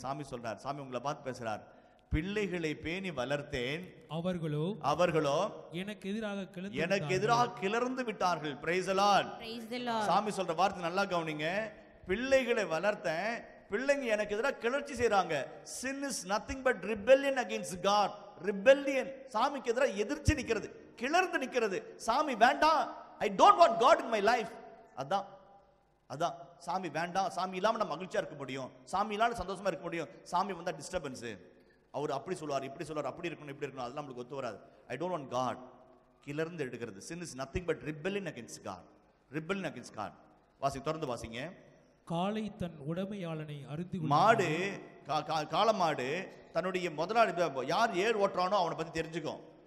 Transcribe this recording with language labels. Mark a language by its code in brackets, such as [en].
[ta] சாமி சொல்றார், சாமி உங்களை பார்த்து பேசுறார். பிள்ளைகளை பேணி வளர்த்தேன், அவர்களோ எனக்கு எதிராக கிளர்ந்து விட்டார்கள். [en] Praise the lord. [ta] சாமி சொல்ற வார்த்தை நல்லா கவனிங்க. பிள்ளைகளை வளர்த்தேன், பிள்ளைங்க எனக்கு எதிராக கிளர்ச்சி செய்றாங்க. [en] sin is nothing but rebellion against God. [ta] rebellion, சாமிக்கு எதிராக எதிர்த்து நிக்கிறது, கிளர்ந்து நிக்கிறது. சாமி வேண்டாம், [en] I don't want God in my life. [ta] அதான் சாமி வேண்டாம். சாமி இல்லாம நான் மகிழ்ச்சியா இருக்க முடியும், சாமி இல்லாம சந்தோஷமா இருக்க முடியும். சாமி வந்தா டிஸ்டர்பன்ஸ், அவர் அப்படி சொல்லுவார், இப்படி சொல்லுவார், அப்படி இருக்கணும், இப்படி இருக்கணும், அதெல்லாம் நம்மளுக்கு ஒத்து வராது. [en] I don't want God. [ta] கிளர்ந்து எடுக்கிறது. [en] sin is nothing but rebellion against God. rebellion against God. [ta] வாசி, தொடர்ந்து வாசிங்க. காளை தன் உடைமையாளனை அறிந்து, மாடு, காளமாடு தன்னுடைய முதலாளி யார் ஏர் ஓட்டுறானோ அவனை பத்தி தெரிஞ்சுக்கும்.